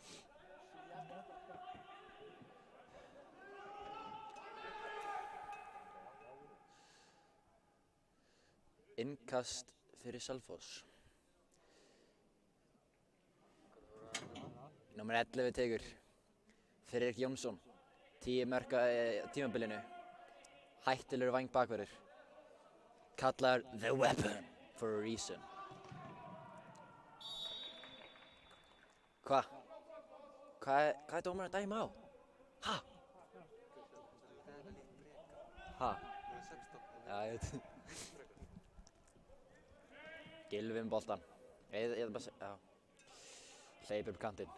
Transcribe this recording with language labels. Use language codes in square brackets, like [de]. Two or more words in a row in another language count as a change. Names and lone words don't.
[is] Innkast fyrir Selfoss. Númer 11 tekur Friðrik Jónsson. 10 mörk á tímabilinu. Hættulegur væng-bakvörður. [en] Kallaður The Weapon for a reason. [is] Hvað er dómarinn að dæma á? Ha? Ha? Nú er 16. Já, ég veit. Gylfi með boltan. Ég ætla bara að segja, já. Hleypur upp kantinn.